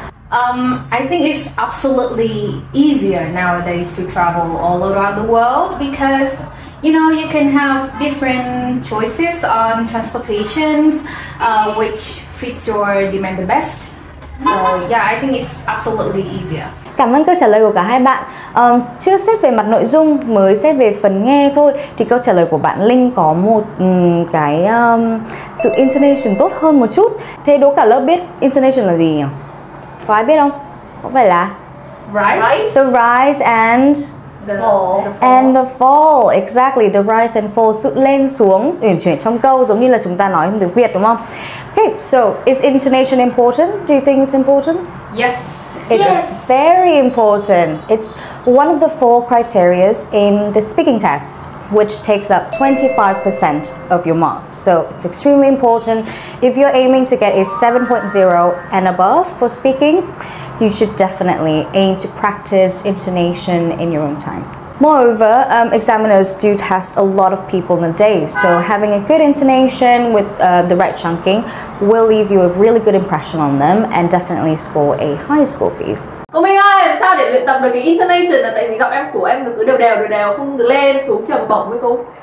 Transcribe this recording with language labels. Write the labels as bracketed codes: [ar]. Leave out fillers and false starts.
[en] I think it's absolutely easier nowadays to travel all around the world because you can have different choices on transportations which fits your demand the best. So yeah, I think it's absolutely easier. [vi] Cảm ơn câu trả lời của cả hai bạn. Chưa xét về mặt nội dung, mới xét về phần nghe thôi, thì câu trả lời của bạn Linh có một cái sự intonation tốt hơn một chút. Thế đố cả lớp biết intonation là gì nhỉ? Có ai biết không? Có phải là [en] Rise? The rise and The fall. And the fall, exactly, the rise and fall, [vi] sự lên xuống, uyển chuyển trong câu giống như là chúng ta nói trong tiếng Việt đúng không? [en] Okay, so is intonation important? Do you think it's important? Yes. It's very important. It's one of the 4 criteria in the speaking test, which takes up 25% of your marks. So it's extremely important. If you're aiming to get a 7.0 and above for speaking, you should definitely aim to practice intonation in your own time. Moreover, examiners do test a lot of people in a day, so having a good intonation with the right chunking will leave you a really good impression on them and definitely score a high score for you. [vi] Cô Minh ơi, làm sao để luyện tập được cái intonation là tại vì giọng em của em cứ đều đều, không được lên xuống trầm bổng với cô.